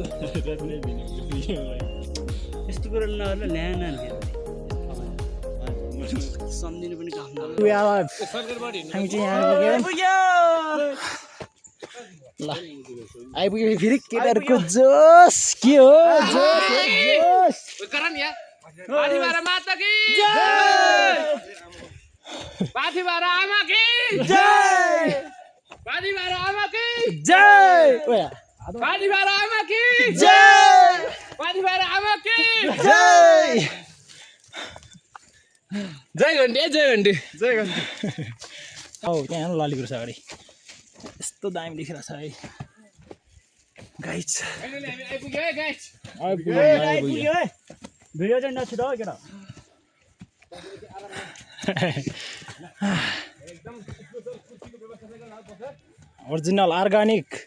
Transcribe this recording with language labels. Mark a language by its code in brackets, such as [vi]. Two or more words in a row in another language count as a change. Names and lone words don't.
[ne] यस्तो कुरो नगर्नु ल्याएन सम्झिनु पनि काम हामी चाहिँ यहाँ आइपुग्यौँ ल आइपुग्यो फेरि केटाहरूको जोस के हो जोस पाथीभरा माता की पाथीभरा आमा की पाथीभरा आमा की जय पाथीभरा आमा की जय पाथीभरा आमा की जय जय घन्टी जय घन्टी औ त्यहाँ लाली गुराँस अगाडि कस्तो दामी देखिरहेछ है गाइज फाइनली हामी आइपुग्यो है गाइस आइपुग्यो है भिडियो चाहिँ नछुट हो केटा [en] original organic